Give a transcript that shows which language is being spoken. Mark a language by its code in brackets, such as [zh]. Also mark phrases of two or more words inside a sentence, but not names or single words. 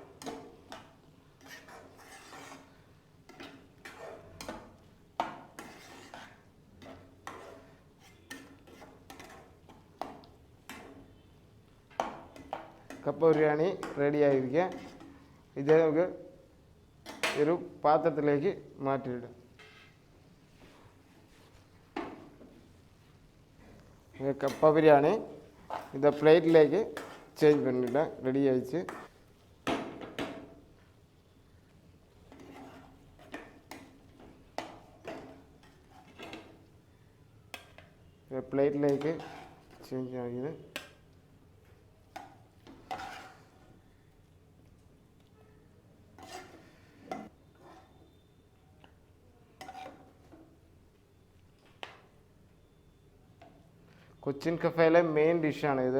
[ta] கப்ப பிரியாணி ரெடி ஆகிருக்க. [ml] இதே ഒരു പാത്രത്തിലേക്ക് മാറ്റിയിടും. കപ്പ ബിരിയാണി ഇത് പ്ലേറ്റിലേക്ക് ചേഞ്ച് பண்ணிடலாம். [ta] ரெடி ஆயிடுச்சு. [ml] പ്ലേറ്റിലേക്ക് ചേഞ്ച് ആക്കിയത് കൊച്ചിൻ കഫേയിലെ മെയിൻ ഡിഷാണിത്.